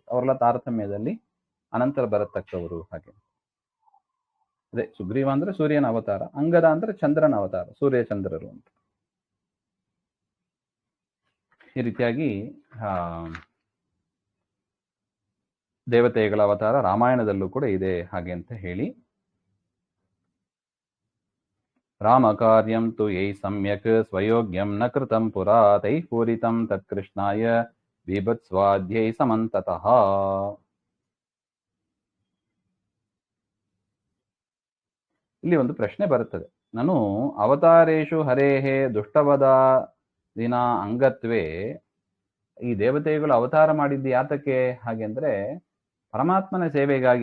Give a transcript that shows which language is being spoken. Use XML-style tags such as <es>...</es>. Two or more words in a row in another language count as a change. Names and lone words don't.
<kn>ಅವರೆಲ್ಲ ತಾರತಮ್ಯದಲ್ಲಿ ಅನಂತರ ಬರತಕ್ಕವರು. ಹಾಗೆ ಅದೇ ಸುಗ್ರೀವ ಅಂದ್ರೆ ಸೂರ್ಯನ ಅವತಾರ, ಅಂಗದ ಅಂದ್ರೆ ಚಂದ್ರನ ಅವತಾರ, ಸೂರ್ಯ ಚಂದ್ರರು ಅಂತ. ಈ ರೀತಿಯಾಗಿ ದೇವತೆಗಳ ಅವತಾರ ರಾಮಾಯಣದಲ್ಲೂ ಕೂಡ ಇದೆ ಹಾಗೆ ಅಂತ ಹೇಳಿ,</kn> <sa>ರಾಮ ಕಾರ್ಯಂ ತು ಯೈ ಸಮ್ಯಕ್ ಸ್ವಯೋಗ್ಯಂ ನ ಕೃತಂ ಪುರಾ ತೈ ಪೂರಿತಂ ತತ್ಕೃಷ್ಣಾಯ ಬೀಭತ್ಸ್ವಾದ್ಯೈ ಸಮಂತತಃ.</sa> <kn>ಇಲ್ಲಿ ಒಂದು ಪ್ರಶ್ನೆ ಬರುತ್ತದೆ.</kn> <sa>ನಾನು ಅವತಾರೇಶು ಹರೇಹೇ ದುಷ್ಟವದ ದಿನ ಅಂಗತ್ವೇ,</sa> <kn>ಈ ದೇವತೆಗಳು ಅವತಾರ ಮಾಡಿದ್ದು ಯಾತಕ್ಕೆ ಹಾಗೆ ಅಂದ್ರೆ ಪರಮಾತ್ಮನ ಸೇವೆಗಾಗಿ.</kn>